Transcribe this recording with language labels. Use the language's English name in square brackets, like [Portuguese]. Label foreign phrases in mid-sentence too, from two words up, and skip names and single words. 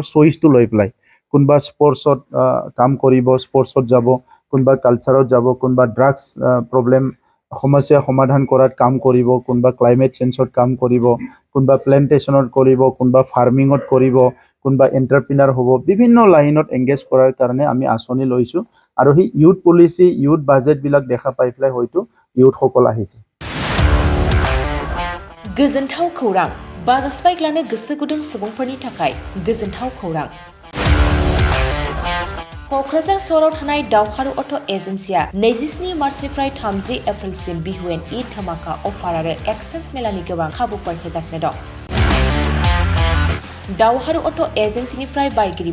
[Assamese] চইচটো লৈ পেলাই কোনোবা স্পৰ্টছত কাম কৰিব স্পৰ্টছত যাব কোনোবা কালচাৰত যাব কোনোবা [English] drugs problem [Assamese] সমস্যা সমাধান কৰাত কাম কৰিব কোনোবা ক্লাইমেট চেঞ্জত কাম কৰিব কোনোবা প্লেণ্টেশ্যনত কৰিব কোনোবা ফাৰ্মিঙত কৰিব কোনোবা এণ্টাৰপ্ৰিনাৰ হ'ব বিভিন্ন লাইনত এংগেজ কৰাৰ কাৰণে আমি আঁচনি লৈছোঁ আৰু সেই [English] youth policy [Assamese] ইউথ বাজেটবিলাক দেখা পাই পেলাই হয়তো ইউথসকল আহিছে [Bodo] गोजोनथाव खौरां बाजास्पाइक्लानो गोसो गुदुं सुबुंफोरनि थाखाय गोजोनथाव खौरां क'क्राझार सहराव थानाय दावहारु अट' एजेन्सिया 27 मार्चनिफ्राय 30 एप्रिलसिम बिहुएन ईद धमाका अफार आरो एक्सचेन्ज मेलानि गोबां खाबुफोर होगासिनो दं दावहारु अट' एजेन्सिनिफ्राय बायगिरि